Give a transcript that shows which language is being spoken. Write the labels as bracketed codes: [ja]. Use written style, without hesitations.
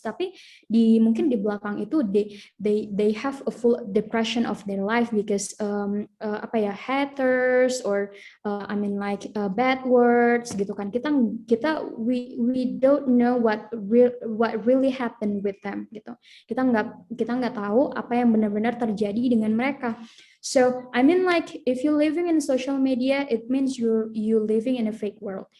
[id] Tapi mungkin di belakang itu [en] they have a full depression of their life because haters or bad words gitu kan. We don't know what really happened with them gitu. [id] Kita nggak tahu apa yang benar-benar terjadi dengan mereka. [en] So I mean like if you're living in social media, it means you living in a fake world.